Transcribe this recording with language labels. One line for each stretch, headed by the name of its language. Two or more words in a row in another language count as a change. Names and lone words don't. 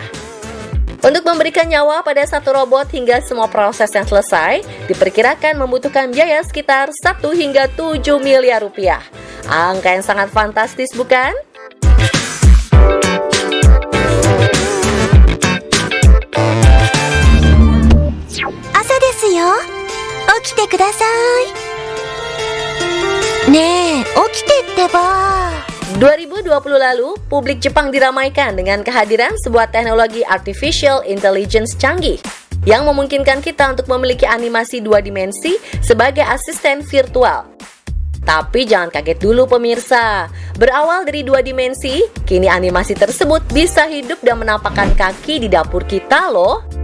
Indonesian: Untuk memberikan nyawa pada satu robot hingga semua proses yang selesai, diperkirakan membutuhkan biaya sekitar 1 hingga 7 miliar rupiah. Angka yang sangat fantastis bukan?
Japanese: 朝ですよ. 起きてください. ねえ、起きてってば.
Indonesian: 2020 lalu, publik Jepang diramaikan dengan kehadiran sebuah teknologi
English: artificial intelligence
Indonesian: canggih yang memungkinkan kita untuk memiliki animasi 2 dimensi sebagai asisten virtual. Tapi jangan kaget dulu pemirsa, berawal dari 2 dimensi, kini animasi tersebut bisa hidup dan menampakkan kaki di dapur kita loh.